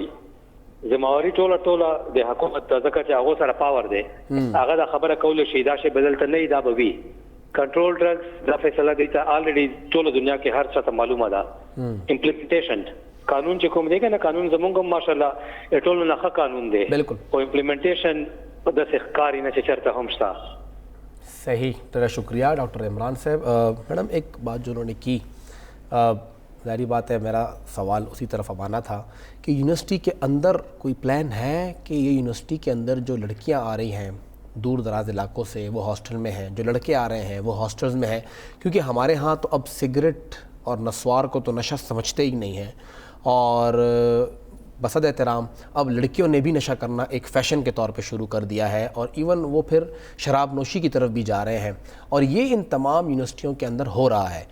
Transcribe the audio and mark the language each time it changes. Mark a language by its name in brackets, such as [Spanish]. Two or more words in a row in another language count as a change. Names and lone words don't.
[Pashto] ذمہواری ټوله د حکومت ځکه چې هغه سره پاور دی, هغه دا خبره کولی شي دا شی بدلته نه دا به وي. [English] control drugs [Pashto] دا فیصله دی ته الریډي ټوله دنیا کې هر څه ته معلومه ده. امپلیمنټیشن قانون چې کوم دی کنه, قانون زمونږ هم ماشاءالله ټولو نه ښه قانون دی, او امپلیمنټیشن په داسې ښکاري نه چې چېرته هم شته. [Urdu] صحیح, تیرا شکریہ ڈاکٹر عمران صاحب. میڈم ایک بات جو انہوں نے کی, ظاہری بات ہے میرا سوال اسی طرف اب آنا تھا کہ یونیورسٹی کے اندر کوئی پلان ہے کہ یہ یونیورسٹی کے اندر جو لڑکیاں آ رہی ہیں دور دراز علاقوں سے وہ ہاسٹل میں ہیں, جو لڑکے آ رہے ہیں وہ ہاسٹلز میں ہیں, کیونکہ ہمارے ہاں تو اب سگریٹ اور نسوار کو تو نشہ سمجھتے ہی نہیں ہیں, اور بصد احترام اب لڑکیوں نے بھی نشہ کرنا ایک فیشن کے طور پہ شروع کر دیا ہے, اور ایون وہ پھر شراب نوشی کی طرف بھی جا رہے ہیں, اور یہ ان تمام یونیورسٹیوں کے اندر ہو رہا ہے.